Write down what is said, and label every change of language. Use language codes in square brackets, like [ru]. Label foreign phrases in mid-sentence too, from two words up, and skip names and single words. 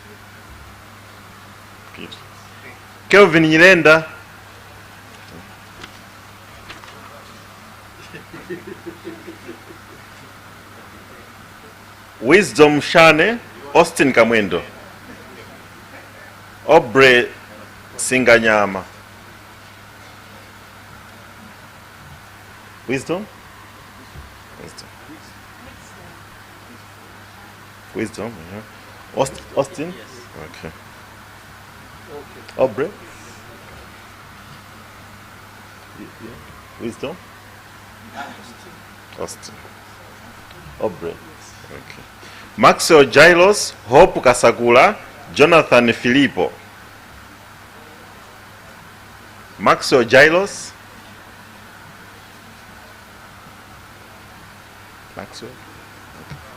[en] Peter. Kelvin Nyirenda. Wisdom Shane, Austin Kamwendo. Obre Singanyama. Wisdom? Wisdom, yeah. Austin? Yes. Okay. Obre? Wisdom? Austin. Obre. Okay. Maxwell Jailos, Hope Kasagula, Jonathan Filippo. Maxwell Jailos. Maxwell. Okay.